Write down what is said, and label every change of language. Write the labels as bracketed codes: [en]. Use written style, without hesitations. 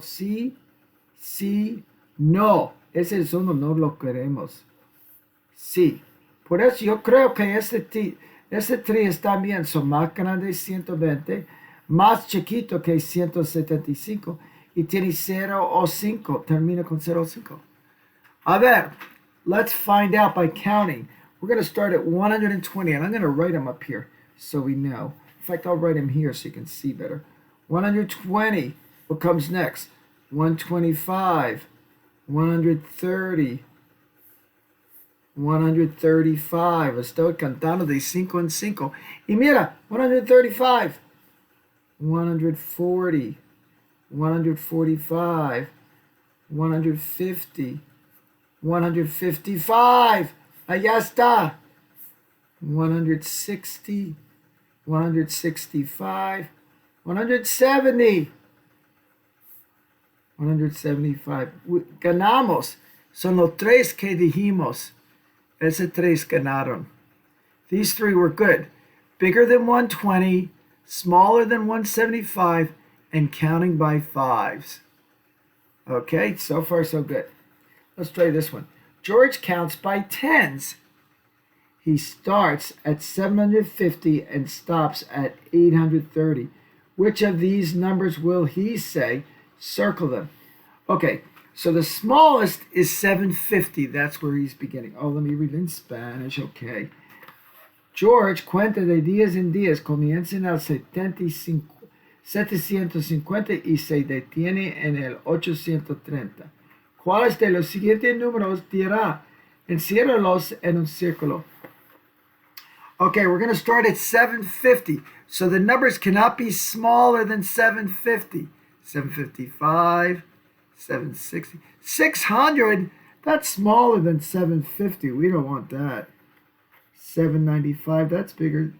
[es] Sí, sí, no. Ese es uno, no lo queremos. Sí. Por eso yo creo que este tri está bien. Son más grande 120, más chiquito que 175 y tiene 0 o 5. Termina con 0 o 5. A ver, [en] let's find out by counting. We're going to start at 120, and I'm going to write them up here so we know. In fact, I'll write them here so you can see better. 120. What comes next? 125. 130. 135. [es] Estoy cantando de 5 en 5. Y mira, 135. [en] 140. 145. [es] 150. 155. Allá está. [en] 160. 165. 170. [es] 175. Ganamos. Son los tres que dijimos. Ese tres ganaron. [en] These three were good. Bigger than 120, smaller than 175, and counting by fives. Okay, so far so good. Let's try this one. George counts by tens. He starts at 750 and stops at 830. Which of these numbers will he say? Circle them. Okay, so the smallest is 750. That's where he's beginning. Oh, let me read in Spanish. Okay. [es] George cuenta de días en días. Comienza en el 750 y se detiene en el 830. ¿Cuáles de los siguientes números dirá? Enciérralos en un círculo. [en] Okay, we're going to start at 750. So the numbers cannot be smaller than 750. 755, 760, 600. That's smaller than 750. We don't want that. 795. That's bigger.